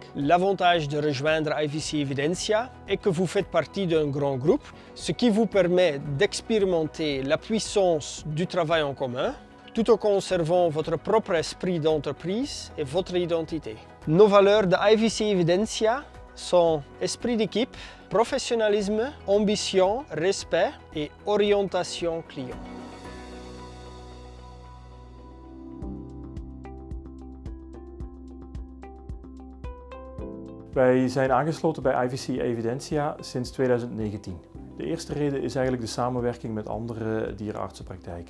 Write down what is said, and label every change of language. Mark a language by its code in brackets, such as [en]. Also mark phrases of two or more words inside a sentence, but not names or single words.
[fr] L'avantage de rejoindre IVC Evidensia est que vous faites partie d'un grand groupe, ce qui vous permet d'expérimenter la puissance du travail en commun, tout en conservant votre propre esprit d'entreprise et votre identité. Nos valeurs de IVC Evidensia sont esprit d'équipe, professionnalisme, ambition, respect et orientation client. [nl] Wij zijn aangesloten bij IVC Evidensia sinds 2019. De eerste reden is eigenlijk de samenwerking met andere dierenartsenpraktijken.